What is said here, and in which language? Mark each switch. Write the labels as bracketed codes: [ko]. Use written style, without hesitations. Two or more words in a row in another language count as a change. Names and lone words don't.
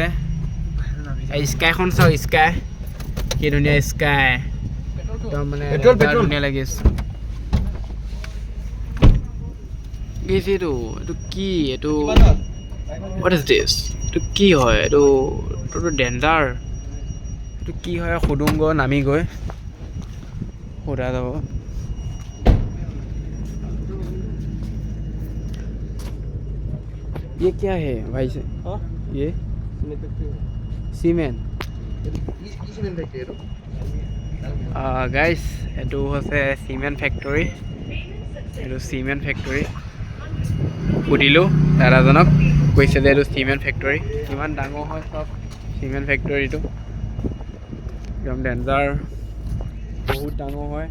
[as] স্কাইখন চাওঁ, স্কাই কি ধুনীয়া স্কাই, একদম মানে ধুনীয়া লাগি আছে। এইটো কি? এইটো [en] what is this? [as] এইটো কি হয়? এইটোতো ডেঞ্জাৰ। এইটো কি হয় সুধোঁগৈ, নামি গৈ সোধা যাব। [hi] ये क्या है भाई से? ये सीमेंट। [as] গাইজ, এইটো হৈছে চিমেণ্ট ফেক্টৰী। সুধিলোঁ দাদাজনক, কৈছে যে এইটো চিমেণ্ট ফেক্টৰী। কিমান ডাঙৰ হয় চব চিমেণ্ট ফেক্টৰীটো, একদম ডেঞ্জাৰ, বহুত ডাঙৰ হয়।